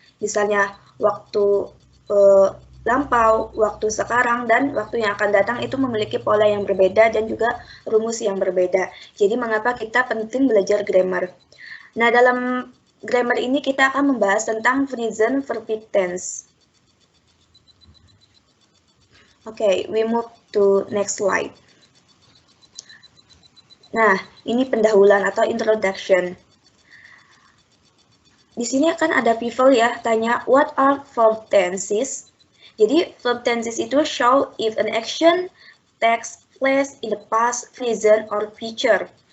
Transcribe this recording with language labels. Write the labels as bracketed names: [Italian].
[Indonesian] Misalnya waktu lampau, waktu sekarang, dan waktu yang akan datang itu memiliki pola yang berbeda dan juga rumus yang berbeda. Jadi mengapa kita penting belajar grammar? Nah, dalam grammar ini kita akan membahas tentang present perfect tense. [English] Oke, we move to next slide. [Indonesian] Nah, ini pendahuluan atau introduction. Di sini akan ada people ya, tanya [English] what are verb tenses? Jadi verb tenses itu show if an action takes place in the past, present, or future.